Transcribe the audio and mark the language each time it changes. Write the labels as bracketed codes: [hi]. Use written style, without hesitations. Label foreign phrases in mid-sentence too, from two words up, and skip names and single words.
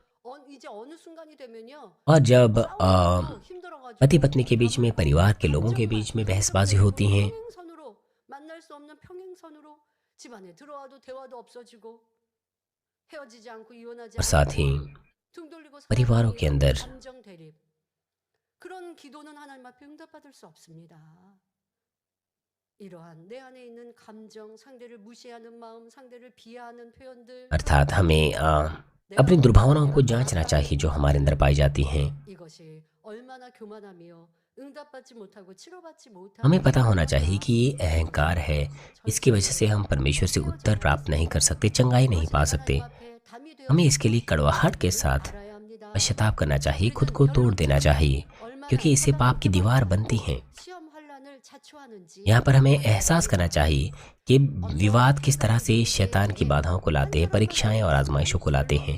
[hi] और जब पति पत्नी के बीच में, परिवार के लोगों के बीच में बहसबाजी होती हैं, और साथ ही परिवारों के अंदर [ko] 그런 기도는 하나님 앞에 응답받을 수 없습니다. 이러한 내 안에 있는 감정, 상대를 무시하는 마음, 상대를 비하하는 표현들, [hi] अर्थात हमें अपनी दुर्भावनाओं को जांचना चाहिए जो हमारे अंदर पाई जाती हैं। [ko] 이것이 얼마나 교만하며 응답받지 못하고 치료받지 못하는 [hi] हमें पता होना चाहिए कि ये अहंकार है, इसकी वजह से हम परमेश्वर से उत्तर प्राप्त नहीं कर सकते, चंगाई नहीं पा सकते। हमें इसके लिए कड़वाहट के साथ पश्चाताप करना चाहिए, खुद को तोड़ देना चाहिए, क्योंकि इससे पाप की दीवार बनती है। यहाँ पर हमें एहसास करना चाहिए कि विवाद किस तरह से शैतान की बाधाओं को लाते हैं, परीक्षाएं और आजमाइशों को लाते हैं।